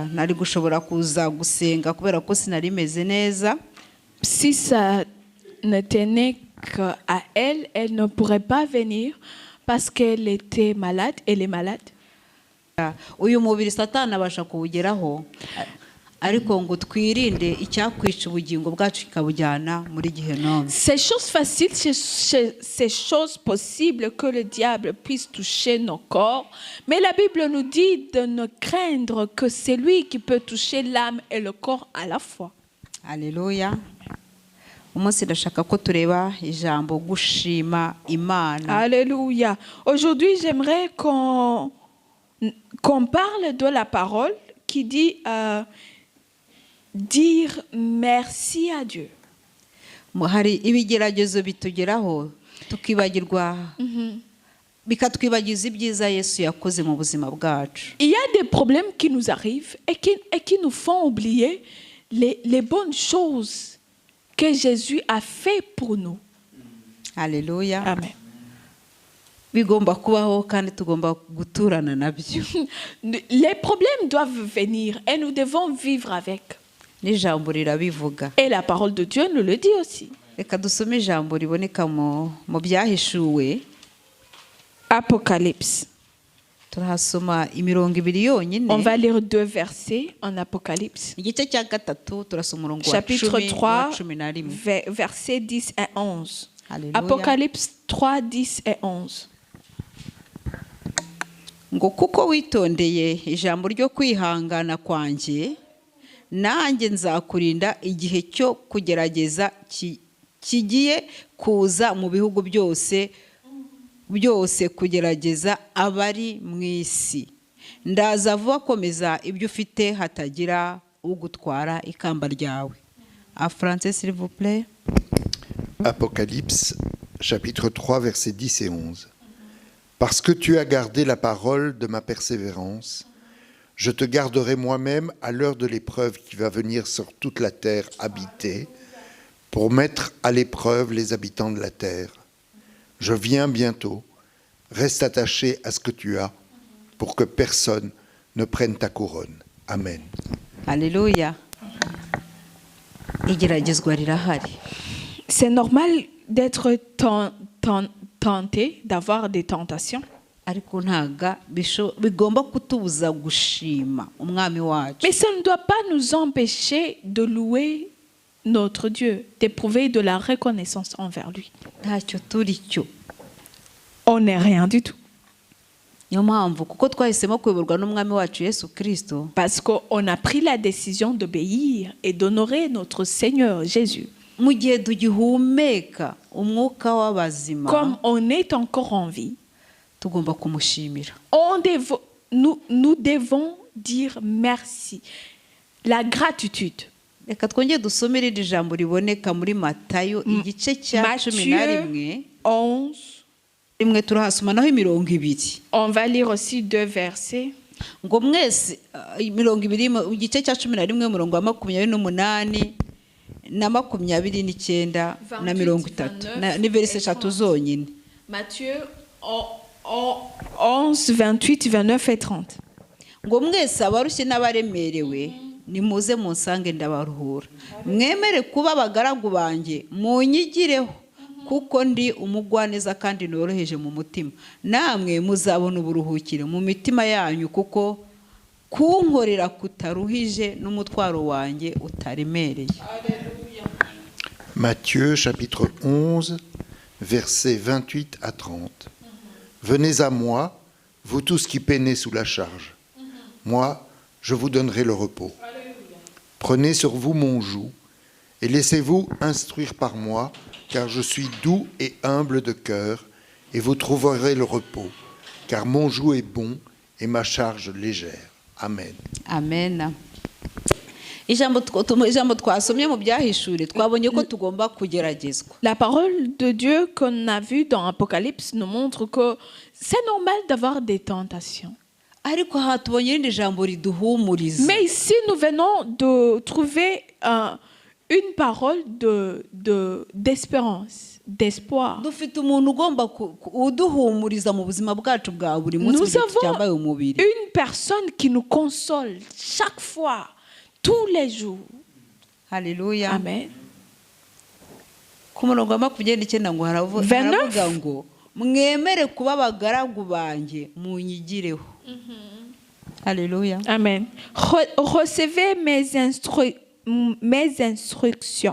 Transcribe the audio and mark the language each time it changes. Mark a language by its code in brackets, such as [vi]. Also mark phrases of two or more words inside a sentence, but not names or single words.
[rw] nari gushobora kuza gusenga kubera ko sinari meze neza. [fr] Si ça ne tenait qu'à elle, elle ne pourrait pas venir parce qu'elle était malade, elle est malade. [rw] Uyu mubiri Satani abasha kuwugeraho, ariko ngo twirinde icyakwica ubugingo bwacu kikabujyana muri Gehinomu. [fr] C'est chose facile, c'est chose possible que le diable puisse toucher nos corps, mais la Bible nous dit de ne craindre que c'est lui qui peut toucher l'âme et le corps à la fois. Alléluia. [rw] Umunsi ndashaka ko tureba ijambo gushima Imana. [fr] Alléluia. Aujourd'hui, j'aimerais qu'on parle de la parole qui dit dire merci à Dieu. [rw] Hari ibigeragezo bitugeraho tukibagirwa bikatwibagiza ibyiza Yesu yakoze mu buzima bwacu. [fr] Il y a des problèmes qui nous arrivent et qui nous font oublier les bonnes choses que Jésus a fait pour nous. Alléluia. Amen. [rw] Bigomba kubaho kandi tugomba guturana nabyo. [fr] Les problèmes doivent venir et nous devons vivre avec. [rw] N'ijambo rirabivuga. [fr] Et la parole de Dieu nous le dit aussi. [rw] Reka dusome ijambo riboneka mu byahishuwe. [fr] Apocalypse. [rw] Turahasoma imirongo ibiri yonyine. [fr] On va lire 2 versets en Apocalypse. [rw] Igice cya gatatu turasoma umurongo wa [fr] Chapitre 3, 11. versets 10 et 11. Alléluia. Apocalypse 3, 10 et 11. [rw] Ngo kuko witondeye ijambo ryo kwihangana kwanjye, nanjye nzakurinda igihe cyo kugerageza kigiye kuza mu bihugu byose kugerageza abari mu isi. Ndaza vuba, komeza ibyo ufite hatagira ugutwara ikamba ryawe. [fr] En français, s'il vous plaît. Apocalypse, chapitre 3, versets 10 et 11. Parce que tu as gardé la parole de ma persévérance, je te garderai moi-même à l'heure de l'épreuve qui va venir sur toute la terre habitée, pour mettre à l'épreuve les habitants de la terre. Je viens bientôt, reste attaché à ce que tu as, pour que personne ne prenne ta couronne. Amen. Alléluia. [rw] Igeragezwa rirahari. [fr] C'est normal d'être tenté, d'avoir des tentations. [rw] Ariko ntaga bigomba kutubuza gushima umwami wacu. [fr] Mais ça ne doit pas nous empêcher de louer notre Dieu, d'éprouver de la reconnaissance envers lui. [rw] Ntacyo turi cyo. [fr] On n'est rien du tout. [rw] Niyo mpamvu kuko twahisemo kuyoborwa n'umwami wacu Yesu Kristo. [fr] Parce qu'on a pris la décision d'obéir et d'honorer notre Seigneur Jésus. [rw] Mu gihe tugihumeka umwuka w'abazima, [fr] comme on est encore en vie, [rw] tugomba kumushimira. [fr] Nous devons dire merci. La gratitude. [rw] Reka twongere dusomere iri jambo riboneka muri Matayo igice cya 11. 11. Rimwe turahasoma naho imirongo ibiri. [fr] On va lire aussi 2 versets. [rw] Ngo mwese imirongo ibiri mu gice cya 11 umurongo wa 28 na 29 na 30 ni verse 3 zonyine. [fr] Matthieu 11, 28, 29 et 30. Ngo mwese abarushye n'abaremerewe nimuze munsange ndabaruhura. Mwemere kuba abagaragu banjye munyigireho kuko ndi umugwaneza kandi noroheje mu mutima. Namwe muzabona uburuhukire mu mitima yanyu kuko kunkorera kutaruhije n'umutwaro wanjye utaremereye. Matthieu chapitre 11, versets 28 à 30. Venez à moi, vous tous qui peinez sous la charge. Moi, je vous donnerai le repos. Prenez sur vous mon joug et laissez-vous instruire par moi, car je suis doux et humble de cœur, et vous trouverez le repos, car mon joug est bon et ma charge légère. Amen. Amen. [rw] Ijambo twasomye mu byahishure twabonye ko tugomba kugeragezwa. [fr] La parole de Dieu qu'on a vue dans Apocalypse nous montre que c'est normal d'avoir des tentations. [rw] Ariko aha tubonye irindi jambo riduhumuriza. [fr] Mais ici nous venons de trouver une parole d'espérance, d'espoir. [rw] dufite umuntu ugomba uduhumuriza mu buzima bwacu bwa buri munsi [fr] Nous [rw] mu gihe tucyambaye [fr] avons [rw] umubiri. [fr] une personne qui nous console chaque fois, tous les jours. [rw] Haleluya. Amen. Ku murongo wa 29 ngo 29. haravuga ngo mwemere kuba abagaragu banjye munyigireho. Haleluya. Amen. [fr] Recevez mes instructions.